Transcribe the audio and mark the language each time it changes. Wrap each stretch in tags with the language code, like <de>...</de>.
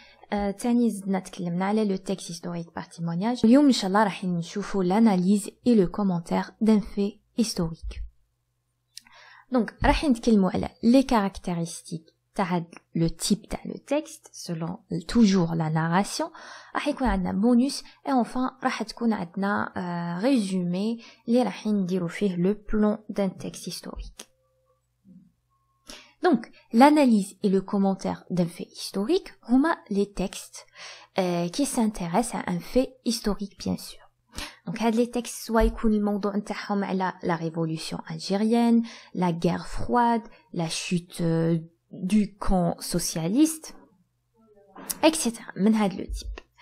<ar>تاني زدنا تكلمنا على</ar> <fr>le texte historique par témoignage.</fr> <ar>اليوم إن شاء الله راح نشوفوا</ar> <fr>l'analyse et le commentaire d'un fait historique. Donc</fr> <ar>راح نتكلموا على</ar> <fr>les caractéristiques</fr> <ar>تاع</ar> <fr>le type تاع le texte selon toujours la narration.</fr> <ar>راح يكون عندنا</ar> <fr>bonus et enfin</fr> <ar>راح تكون عندنا</ar> <fr>résumé</fr> <ar>اللي راح نديروا فيه</ar> <fr>le plan d'un texte historique. Donc l'analyse et le commentaire d'un fait historique</fr> <ar>هما</ar> <fr>les textes qui s'intéressent à un fait historique bien sûr. Donc</fr> <ar>هاد</ar> <fr>les textes soit</fr> <ar>يكون الموضوع نتاعهم على</ar> <fr>la révolution algérienne, la guerre froide, la chute du camp socialiste, etc.</fr> <ar>من هاد</ar> <fr>le type.</fr>